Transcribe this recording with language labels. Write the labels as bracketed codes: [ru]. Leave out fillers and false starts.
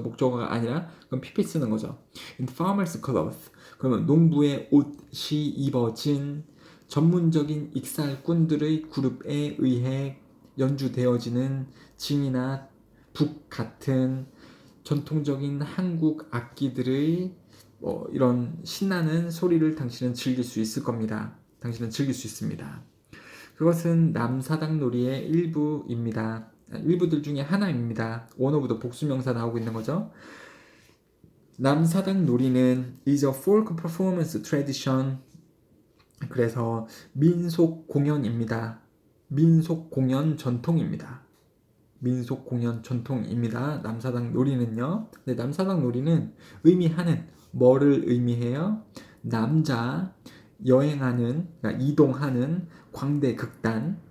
[ko] 목적어가 아니라 그럼 PP 쓰는 거죠. [en] In farmer's cloth [ko] 그러면 농부의 옷이 입어진 전문적인 익살꾼들의 그룹에 의해 연주되어지는 징이나 북 같은 전통적인 한국 악기들의 이런 신나는 소리를 당신은 즐길 수 있을 겁니다. 당신은 즐길 수 있습니다. 그것은 남사당 놀이의 일부입니다. 일부들 중에 하나입니다. 원어부터 복수명사 나오고 있는 거죠. 남사당 놀이는 [en] is a folk performance tradition. [ko] 그래서 민속 공연입니다. 민속 공연 전통입니다. 민속 공연 전통입니다. 남사당 놀이는요. 근데 남사당 놀이는 의미하는 뭐를 의미해요? 남자 여행하는 그러니까 이동하는 광대 극단.